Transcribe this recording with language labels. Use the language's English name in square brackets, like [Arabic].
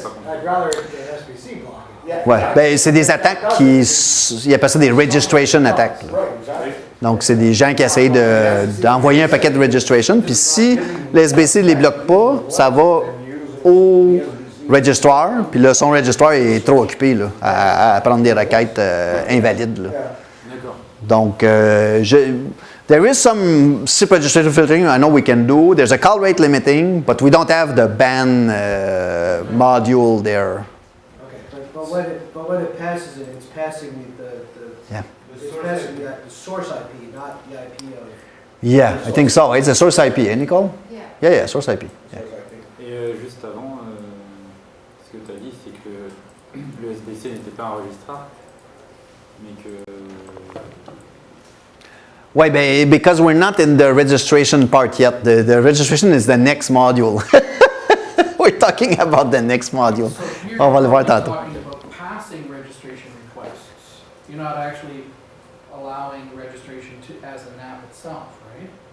[English] I'd rather the SBC block it. [French] Ouais. Ben, c'est des attaques ils appellent ça des registration attacks. Là. [English] Right, exactly. [French] Donc, c'est des gens qui essayent d'envoyer un paquet de registration, puis si le SBC ne les bloque pas, ça va au registrar, puis là, son registrar est trop occupé là, à prendre des requêtes invalides. Là. [English] Donc, there is some SIP registration filtering I know we can do. There's a call rate limiting, but we don't have the ban module there. Okay, but when it passes it, it's passing Yeah. it's passing the source IP, not the IP of. Yeah, I think so. It's a source IP, eh, Nicole? Yeah. Yeah, source IP. Yeah. [French] Et juste avant, ce que tu as dit, c'est que le SBC n'était pas un registrar, mais que [English] Why? Because we're not in the registration part yet. The registration is the next module. We're talking about the next module. So here [French] On va le voir [English] you're [French] tantôt. [English] talking about passing registration requests. You're not actually allowing registration to, as an app itself, right?